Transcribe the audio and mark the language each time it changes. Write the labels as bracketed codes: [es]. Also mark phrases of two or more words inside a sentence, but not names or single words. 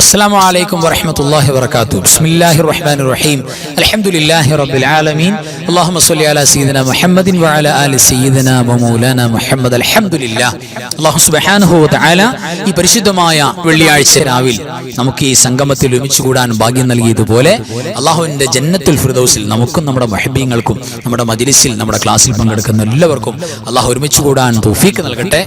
[ar] السلام عليكم ورحمة الله وبركاته. بسم الله الرحمن الرحيم. الحمد لله رب العالمين. اللهم صل على سيدنا محمد وعلى آل سيدنا ومولانا محمد. الحمد لله. الله سبحانه وتعالى [ml] ഈ പരിശുദ്ധമായ വെള്ളിയാഴ്ച രാവിൽ നമുക്ക് ഈ സംഗമത്തിൽ ഒരുമിച്ച് കൂടാൻ ഭാഗ്യം നൽകിയതുപോലെ അല്ലാഹുവിന്റെ ജന്നത്തുൽ ഫിർദൗസിൽ നമുക്കും നമ്മുടെ മുഹബ്ബീങ്ങൾക്കും നമ്മുടെ മജ്ലിസിൽ നമ്മുടെ ക്ലാസ്സിൽ പങ്കെടുക്കുന്ന എല്ലാവർക്കും അല്ലാഹു ഒരുമിച്ച് കൂടാൻ തൗഫീഖ് നൽകട്ടെ.